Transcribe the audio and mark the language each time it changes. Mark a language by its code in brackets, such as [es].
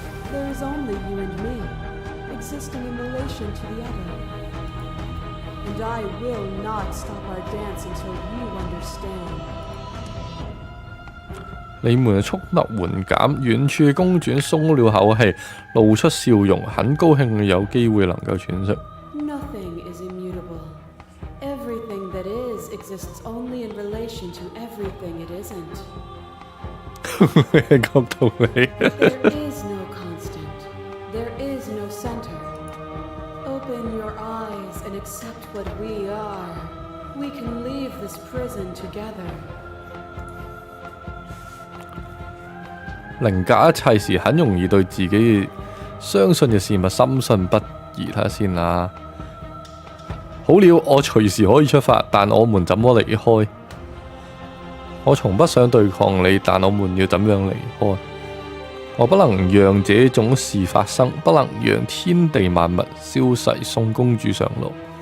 [en] There is only you and me, existing in relation to the other. And I will not stop our dance until you understand. [yue] 你們嘅速度緩減，遠處嘅公主鬆了口氣，露出笑容，很高興有機會能夠喘息。 [en] Nothing is immutable. Everything that is exists only in relation to everything it isn't. [yue] 講道理。 [en] There is no constant. There is no center. Open your eyes and accept what we are. We can leave this prison together. [yue] 凌駕一切時，很容易對自己相信嘅事物深信不疑。睇下先啦。好了，我隨時可以出發，但我們怎麼離開？我從不想對抗你，但我們要怎樣離開？我不能讓這種事發生，不能讓天地萬物消逝，送公主上路。